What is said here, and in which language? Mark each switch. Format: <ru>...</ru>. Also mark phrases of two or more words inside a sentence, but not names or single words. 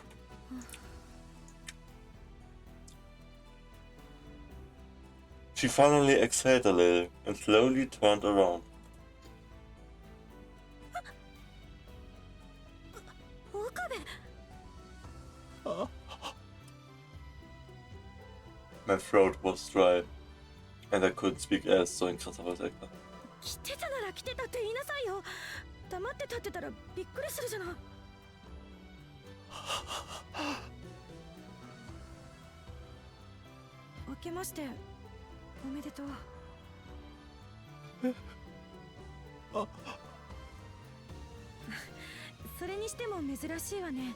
<en>She finally exhaled a little and slowly turned around. My throat was dry, and I couldn't speak as</en> <de>so ein krasser Voice-Actor.</de> <ja>来てたなら来てたって言いなさいよ。黙って立ってたらびっくりするじゃない。明けましておめでとう。それにしても珍しいわね。</ja>